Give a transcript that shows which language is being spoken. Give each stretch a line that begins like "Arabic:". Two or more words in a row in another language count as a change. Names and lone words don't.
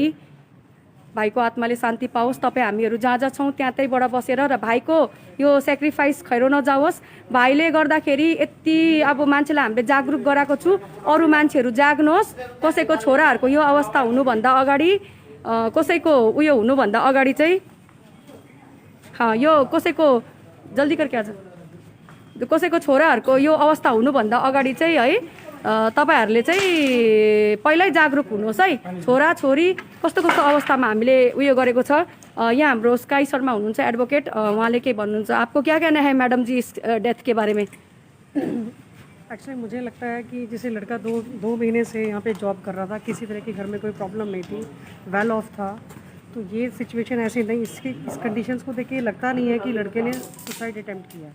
Nepali: भाइको आत्माले शान्ति पाओस्। तपाईँ हामीहरू जहाँ जहाँ छौँ त्यहाँबाट बसेर र भाइको यो सेक्रिफाइस खैरो नजाओस्। भाइले गर्दाखेरि यति अब मान्छेलाई हामीले जागरुक गराएको छु, अरू मान्छेहरू जाग्नुहोस्। कसैको छोराहरूको यो अवस्था हुनुभन्दा अगाडि, कसैको उयो हुनुभन्दा अगाडि चाहिँ यो कसैको
Hindi: जल्दी करके
Nepali: आज कसैको छोराहरूको यो अवस्था हुनुभन्दा अगाडि चाहिँ है तपाईहरूले चाहिँ पहिल्यै जागरुक हुनुहोस् है। छोरा छोरी कस्तो कस्तो अवस्थामा हामीले उयो गरेको छ। यहाँ हाम्रो स्काई शर्मा हुनुहुन्छ एडभोकेट, उहाँले के भन्नुहुन्छ,
Hindi: आपको क्या कहना है मैडम जी इस डेथ के बारे में? एक्चुअली मुझे लगता है कि जैसे लड़का दो महीने से यहाँ पे जॉब कर रहा था, किसी तरह की घर में कोई प्रॉब्लम नहीं थी,
English: well off
Hindi: था, तो ये सिचुएशन ऐसी नहीं, इस कंडीशंस को देख के लगता नहीं है कि लड़के ने
English: suicide attempt
Hindi: किया।